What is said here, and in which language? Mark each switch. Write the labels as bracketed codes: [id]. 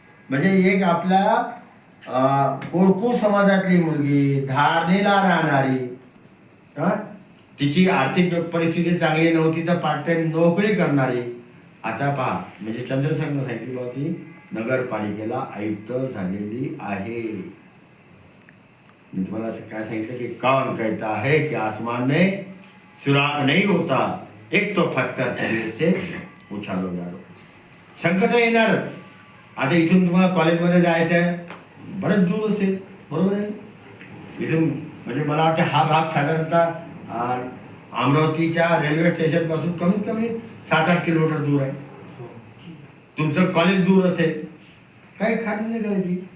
[mr] म्हणजे एक आपल्या कोळकू समाजातली मुलगी, धारणेला राहणारी, तिची आर्थिक परिस्थिती चांगली नव्हती तर पार्ट टाइम नोकरी करणारी, आता पहा म्हणजे चंद्रशेखरनं सांगितली बाबा ती नगरपालिकेला आयुक्त झालेली आहे. मी तुम्हाला असं काय सांगितलं की [hi] कौन कहता है कि आसमान में सुराग नहीं होता, एक तो पत्थर से उछालो जालो. [mr] संकट येणारच. आता इथून तुम्हाला कॉलेजमध्ये जायचं आहे, बरेच दूर असेल, बरोबर आहे? इथून म्हणजे मला वाटतं हा भाग साधारणतः अमरावतीच्या रेल्वे स्टेशनपासून कमीत कमी 7-8 किलोमीटर दूर आहे. तुमचं कॉलेज दूर असेल, काही खात्री नाही करायची.